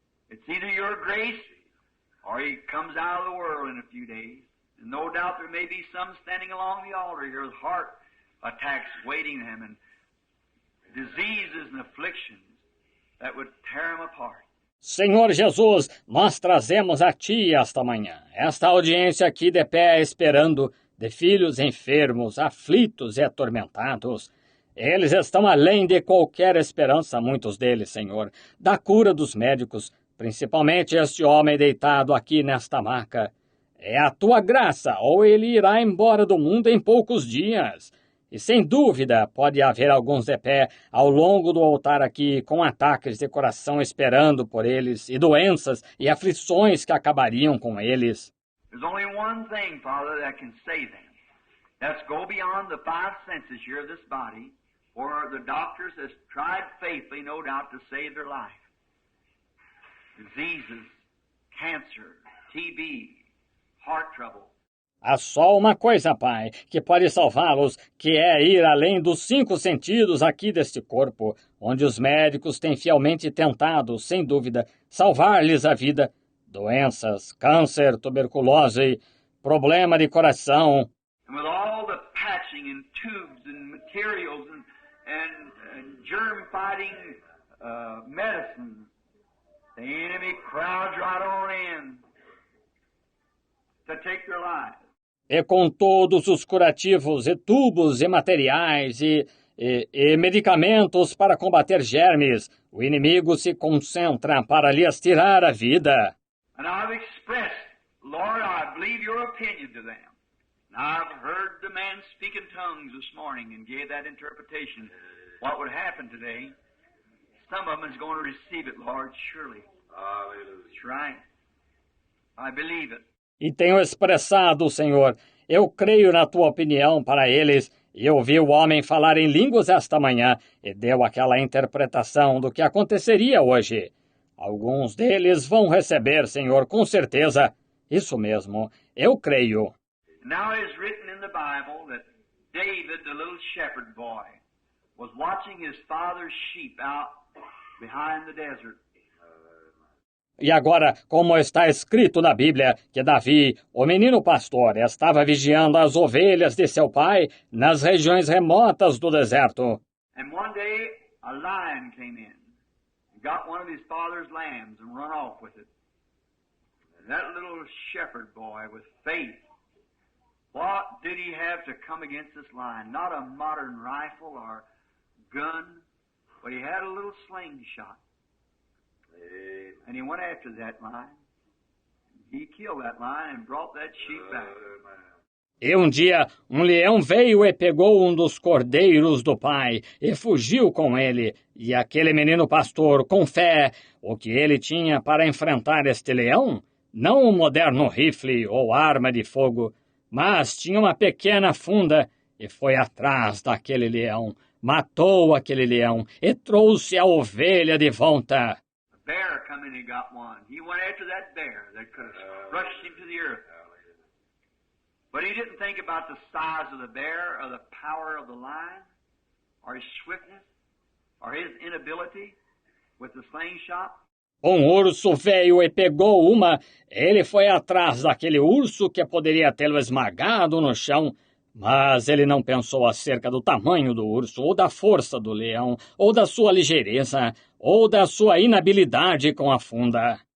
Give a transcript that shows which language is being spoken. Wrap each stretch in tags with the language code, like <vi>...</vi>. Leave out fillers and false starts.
<en>It's either your grace or he comes out of the world in a few days. And no doubt there may be some standing along the altar here with heart attacks waiting them and diseases and afflictions that would tear them apart.</en> <pt>Senhor Jesus, nós trazemos a Ti esta manhã, esta audiência aqui de pé esperando, de filhos enfermos, aflitos e atormentados. Eles estão além de qualquer esperança, muitos deles, Senhor, da cura dos médicos, principalmente este homem deitado aqui nesta maca. É a Tua graça, ou ele irá embora do mundo em poucos dias. E sem dúvida pode haver alguns de pé ao longo do altar aqui com ataques de coração esperando por eles e doenças e aflições que acabariam com eles.</pt> <en>There's only one thing, Father, that can save them. That's go beyond the five senses here of this body, for the doctors has tried faithfully, no doubt, to save their life. Diseases, cancer, TB, heart trouble.</en> <pt>Há só uma coisa, Pai, que pode salvá-los, que é ir além dos 5 sentidos aqui deste corpo, onde os médicos têm fielmente tentado, sem dúvida, salvar-lhes a vida. Doenças, câncer, tuberculose, problema de coração.</pt> <en>And with all the patching and tubes and materials and germ-fighting medicine, the enemy crowds right on in to take their lives.</en> <pt>E com todos os curativos e tubos e materiais e medicamentos para combater germes, o inimigo se concentra para lhes tirar a vida.</pt> <en>And I've expressed, Lord, I believe your opinion to them. And I've heard the man speak in tongues this morning and gave that interpretation. What would happen today? Some of them is going to receive it, Lord, surely. That's right. I believe it.</en> <pt>E tenho expressado, Senhor, eu creio na tua opinião para eles, e ouvi o homem falar em línguas esta manhã, e deu aquela interpretação do que aconteceria hoje. Alguns deles vão receber, Senhor, com certeza. Isso mesmo, eu creio.</pt> <en>Now it is written in the Bible that David, the little shepherd boy, was watching his father's sheep out behind the desert.</en> <pt>E agora, como está escrito na Bíblia, que Davi, o menino pastor, estava vigiando as ovelhas de seu pai nas regiões remotas do deserto.</pt> <en>And one day a lion came in and got one of his father's lambs and run off with it. And that little shepherd boy with faith, what did he have to come against this lion? Not a modern rifle or gun, but he had a little slingshot. And he went after that lion. He killed that lion and brought that sheep back.</en> <pt>E um dia, um leão veio e pegou um dos cordeiros do pai e fugiu com ele. E aquele menino pastor, com fé, o que ele tinha para enfrentar este leão? Não um moderno rifle ou arma de fogo, mas tinha uma pequena funda e foi atrás daquele leão, matou aquele leão e trouxe a ovelha de volta.</pt> <en>Bear come in and got one. He went after that bear that could have rushed him to the earth. But he didn't think about the size of the bear or the power of the lion or his swiftness or his inability with the slingshot.</en> <pt>Um urso veio e pegou uma. Ele foi atrás daquele urso que poderia tê-lo esmagado no chão. Mas ele não pensou acerca do tamanho do urso, ou da força do leão, ou da sua ligeireza, ou da sua inabilidade com a funda.</pt>